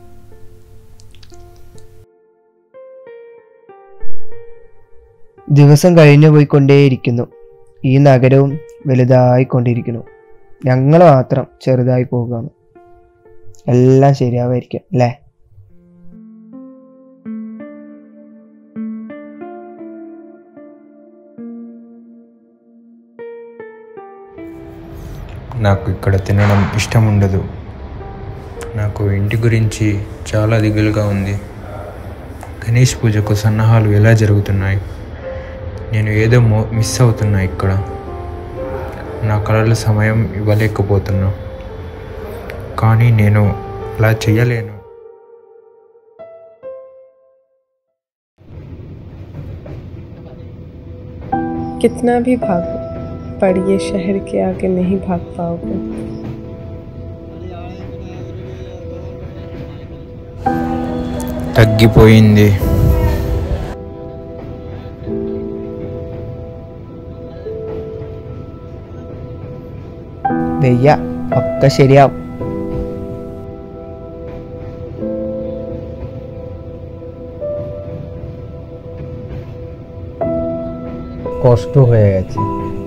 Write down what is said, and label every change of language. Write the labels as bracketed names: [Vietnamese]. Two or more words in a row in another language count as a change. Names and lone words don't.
[Malayalam] ദിവസം കഴിഞ്ഞു പോയിക്കൊണ്ടേയിരിക്കുന്നു. ഈ നഗരവും വലുതായിക്കൊണ്ടിരിക്കുന്നു. ഞങ്ങൾ മാത്രം ചെറുതായി പോവുകയാണ്. എല്ലാം ശരിയാവായിരിക്കും അല്ലേ? [Telugu] నాకు ఇక్కడ తినడం ఇష్టం ఉండదు. నాకు ఇంటి గురించి చాలా దిగులుగా ఉంది. గణేష్ పూజకు సన్నాహాలు ఎలా జరుగుతున్నాయి? నేను ఏదో మిస్ అవుతున్నా ఇక్కడ. నా కళల సమయం ఇవ్వలేకపోతున్నా, కానీ నేను అలా చేయలేను. [Hindi] कितना भी भागो पर ये शहर के आगे नहीं भाग पाओगे। [Telugu] తగ్గిపోయింది. [Malayalam] വെയ്യ, ഒക്കെ ശരിയാവും. [Bangla] কষ্ট হয়ে গেছে।